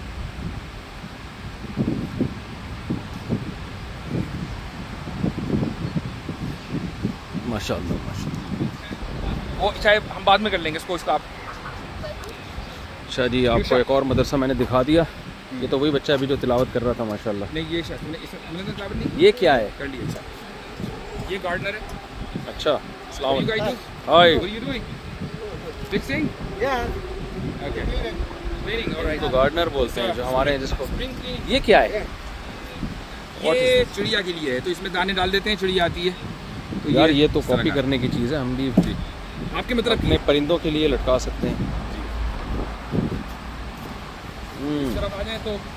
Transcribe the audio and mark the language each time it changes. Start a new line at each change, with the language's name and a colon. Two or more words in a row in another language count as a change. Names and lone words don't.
Urdu: ماشاء اللہ ماشاء اللہ. وہ شاید ہم بعد میں کر لیں گے اس کو, اس کا آپ. اچھا جی, آپ کو ایک اور مدرسہ میں نے دکھا دیا. یہ تو وہی بچہ ابھی جو تلاوت کر رہا تھا ماشاء اللہ. نہیں, یہ تلاوت نہیں, یہ کیا ہے؟ کر لی. اچھا, یہ گارڈنر ہے. اچھا, السلام علیکم. ہائے,
English: what are you doing? Fixing? Yeah. Okay. Cleaning, all right.
Urdu: تو گارڈنر بولتے ہیں جو ہمارے جس کو. یہ کیا ہے؟ یہ چڑیا کے لیے ہے, تو اس میں دانے ڈال دیتے ہیں, چڑیا آتی ہے. یار یہ تو کاپی کرنے کی چیز ہے, ہم بھی آپ کے مطلب اپنے پرندوں کے لیے لٹکا سکتے ہیں. اس طرف آ جائیں تو